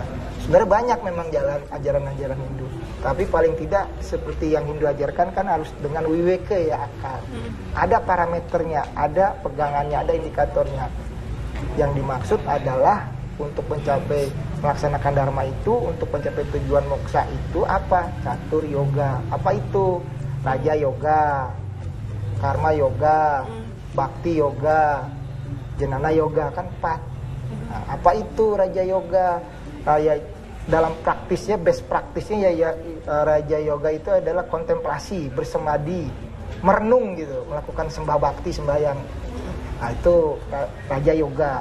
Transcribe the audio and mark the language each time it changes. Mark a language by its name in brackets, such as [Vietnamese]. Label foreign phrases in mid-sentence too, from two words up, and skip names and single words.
[Indonesian] Sebenarnya banyak memang jalan ajaran-ajaran Hindu. Tapi paling tidak seperti yang Hindu ajarkan kan harus dengan wiweke ya akal. Ada parameternya, ada pegangannya, ada indikatornya. Yang dimaksud adalah untuk mencapai melaksanakan dharma itu, untuk mencapai tujuan moksa itu apa? Catur yoga. Apa itu? Raja yoga, karma yoga, bakti yoga, jenana yoga, kan 4. Nah, apa itu raja yoga? Dalam praktisnya, best praktisnya ya Raja Yoga itu adalah kontemplasi, bersemadi. merenung gitu, melakukan sembah bakti, sembahyang. Nah, itu raja yoga.